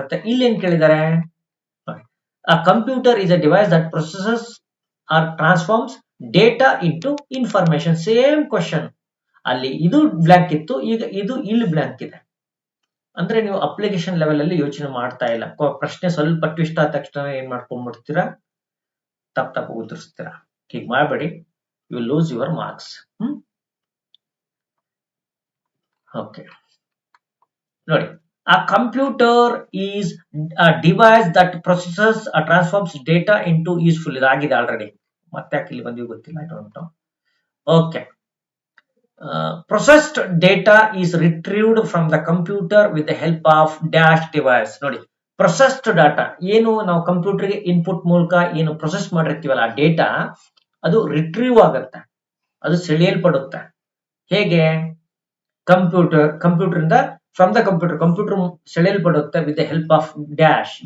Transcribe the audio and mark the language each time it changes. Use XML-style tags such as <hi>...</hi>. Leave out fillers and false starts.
<kn>ಇಲ್ಲಿ ಏನ್ ಕೇಳಿದ್ದಾರೆ,</kn> <en>a computer is a device that processes or transforms data into information. Same question.</en> <kn>ಅಲ್ಲಿ ಇದು ಬ್ಲಾಂಕ್ ಇತ್ತು, ಈಗ ಇದು ಇಲ್ಲಿ ಬ್ಲಾಂಕ್ ಇದೆ. ಅಂದ್ರೆ ನೀವು ಅಪ್ಲಿಕೇಶನ್ ಲೆವೆಲ್ ಅಲ್ಲಿ ಯೋಚನೆ ಮಾಡ್ತಾ ಇಲ್ಲ. ಪ್ರಶ್ನೆ ಸ್ವಲ್ಪ ಟ್ವಿಸ್ಟ್ ಆದ ತಕ್ಷಣ ಏನ್ ಮಾಡ್ಕೊಂಡ್ಬಿಡ್ತೀರಾ, ತಪ್ಪು ಉತ್ತರಿಸ್ತೀರಾ. ಹೀಗೆ ಮಾಡಬೇಡಿ,</kn> <en>You lose your marks. Okay ನೋಡಿ, a computer is a device that processes or transforms data into useful.</en> <kn>ಇದಾಗಿದೆ ಆಲ್ರೆಡಿ, ಮತ್ತೆ ಯಾಕೆ ಇಲ್ಲಿ ಬಂದಿವಿ ಗೊತ್ತಿಲ್ಲ,</kn> <en>I don't know. Okay, processed data is retrieved from the computer with the help of dash device.</en> <kn>ನೋಡಿ, processed data ಏನು ನಾವು ಕಂಪ್ಯೂಟರ್ಗೆ ಇನ್ಪುಟ್ ಮೂಲಕ ಏನು ಪ್ರೊಸೆಸ್ ಮಾಡಿರ್ತೀವಲ್ಲ ಆ ಡೇಟಾ, ಅದು ರಿಟ್ರೀವ್ ಆಗುತ್ತೆ, ಅದು ಸೆಳೆಯಲ್ಪಡುತ್ತೆ. ಹೇಗೆ? ಕಂಪ್ಯೂಟರ್ ಇಂದ,</kn> <en>from the computer</en> <kn>ಸೆಳೆಯಲ್ಪಡುತ್ತೆ</kn> <en>With the help of dash.</en>